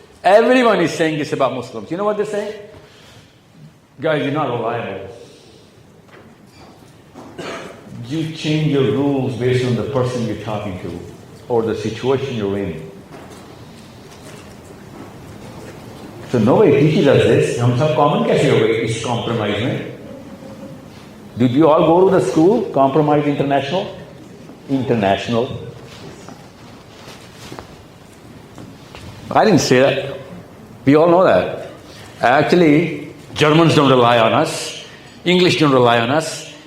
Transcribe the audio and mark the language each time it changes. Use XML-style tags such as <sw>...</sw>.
<en>Everyone is saying this about Muslims. You know what they're saying? Guys, you're not reliable. You change your rules based on the person you're talking to or the situation you're in. So nobody teaches us this.</en> <hi>हम सब common कैसे हो गए इस compromise में?</hi> <en>Did you all go to the school? Compromise International? International. I didn't say that. We all know that. Actually, Germans don't rely on us. English don't rely on us.</en>